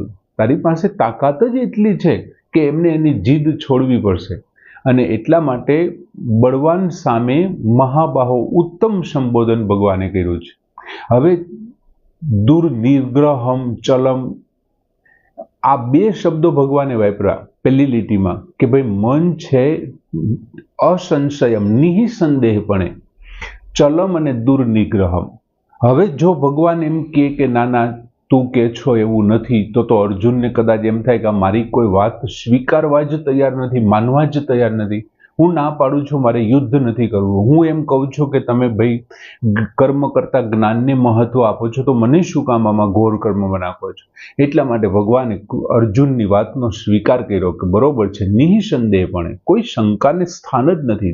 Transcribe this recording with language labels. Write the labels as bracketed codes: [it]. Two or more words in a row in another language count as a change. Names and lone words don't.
[gu] તારી પાસે તાકાત જ એટલી છે કે એમને એની જીદ છોડવી પડશે, અને એટલા માટે બળવાન સામે મહાબાહો ઉત્તમ સંબોધન ભગવાને કર્યું છે। હવે [sa] દુર્નિગ્રહમ ચલમ, [gu] આ બે શબ્દો ભગવાને વાપર્યા પહેલી લીટીમાં કે ભાઈ મન છે અસંશયમ નિસંદેહપણે, ચલમ અને દુર્નિગ્રહમ। હવે જો ભગવાન એમ કહે કે ના તૂ કે છો એવું નથી, તો અર્જુન ને કદાચ એમ થાય કે મારી કોઈ વાત સ્વીકારવા જ તૈયાર નથી, માનવા જ તૈયાર નથી, હું ના પાડું છું મારે યુદ્ધ નથી કરવું, હું એમ કહું છું કે તમે ભાઈ કર્મ કરતા જ્ઞાનને મહત્વ આપો છો, તો મને શું કામ આમાં ઘોર કર્મમાં નાખો છો? એટલા માટે ભગવાને અર્જુનની વાતનો સ્વીકાર કર્યો કે બરોબર છે, નિઃસંદેહપણે કોઈ શંકાને સ્થાન જ નથી.